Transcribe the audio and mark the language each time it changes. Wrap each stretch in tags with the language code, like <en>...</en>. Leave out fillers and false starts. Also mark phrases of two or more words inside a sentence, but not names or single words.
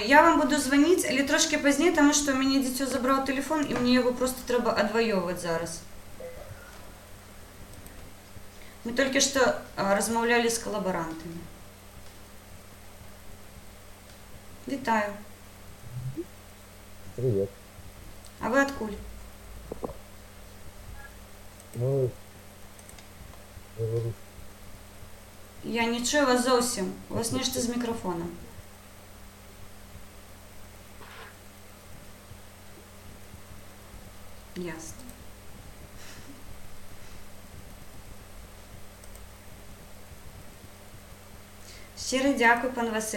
<uk>Я вам буду дзвонити, але трошки пізніше, тому що мені дитя забрав телефон і мені його просто треба відвоювати зараз. Ми тільки що розмовляли з колаборантами. Вітаю.</uk> <ru>Привет.</ru> <be>А ви откуль? Мы Беларусь.</be> <uk>Я не чую вас зовсім. У вас нечто з мікрофоном. Ясно. Щиро дякую, пан Василь.</uk>